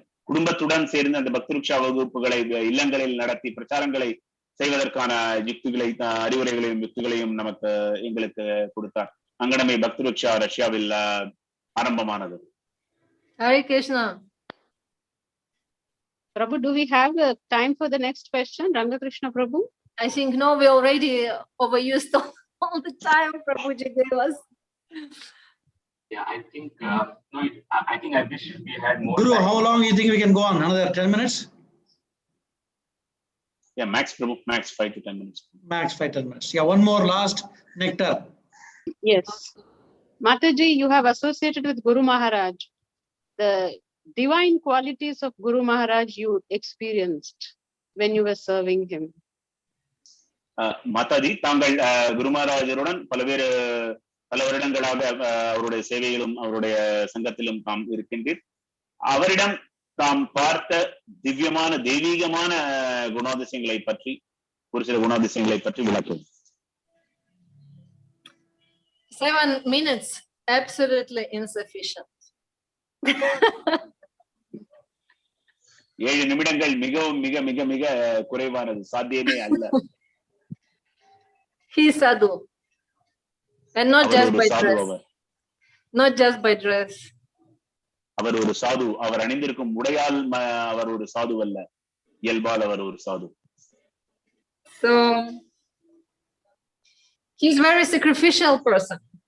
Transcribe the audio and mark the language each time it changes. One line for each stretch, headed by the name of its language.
Tamil: குடும்பத்துடன் சேர்ந்து அந்த பக்தி விக்ஷா வகுப்புகளை இல்லங்களில் நடத்தி பிரச்சாரங்களை செய்வதற்கான யுக்திகளை அறிவுரைகளையும் யுக்திகளையும் எங்களுக்கு கொடுத்தார். அங்கனமே பக்தி விக்ஷா ரஷ்யாவில் ஆரம்பமானது.
English: Hare Krishna. Prabhu, do we have time for the next question? Rangakrishna Prabhu? I think no, we already overused all the time Prabhuji gave us. Yeah, I think no, I think I wish we had more. Guru, time. how long you think we can go on? Another 10 minutes? Yeah, max Prabhu, max 5 to 10 minutes. Max 5-10 minutes. Yeah, one more last nectar. Yes. Mataji, you have associated with Guru Maharaj. The divine qualities of Guru Maharaj you experienced when you were serving him.
Tamil: Mataji, தாங்கள் குரு மகாராஜருடன் பல வருடங்களாக அவருடைய சேவையிலும் அவருடைய சங்கத்திலும் தாம் இருக்கின்றீர். அவரிடம் தாம் பார்த்த திவ்யமான தெய்வீகமான குணாதிசயங்களை பற்றி ஒரு சில குணாதிசயங்களை பற்றி விளக்கும்.
English: 7 minutes, absolutely insufficient.
Tamil: 7 நிமிடங்கள் மிகவும் மிக மிக மிக குறைவானது, சாத்தியமே அல்ல.
English: He is sadhu, and not just by dress. Not just by dress.
Tamil: அவர் ஒரு சாது. அவர் அணிந்திருக்கும் உடையால் அவர் ஒரு சாது அல்ல, இயல்பால் அவர் ஒரு சாது.
English: So he is very sacrificial person.